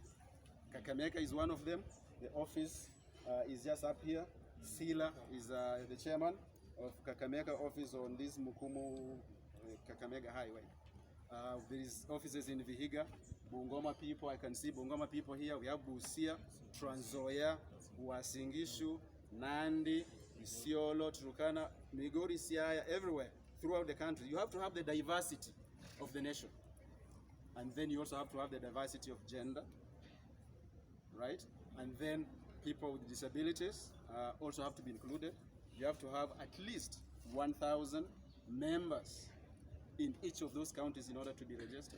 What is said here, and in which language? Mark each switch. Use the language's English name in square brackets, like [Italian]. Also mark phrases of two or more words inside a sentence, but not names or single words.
[English] Kakamega is one of them. The office is just up here. Sila is the chairman of Kakamega office on this Mukumu Kakamega Highway. There is offices in Vihiga, Bungoma people. I can see Bungoma people here. We have Busia, Trans Nzoia, Uasin Gishu, Nandi, Isiolo, Turkana, Migori, Siaya, everywhere throughout the country. You have to have the diversity of the nation. And then you also have to have the diversity of gender, right? And then people with disabilities also have to be included. You have to have at least 1,000 members in each of those counties in order to be registered.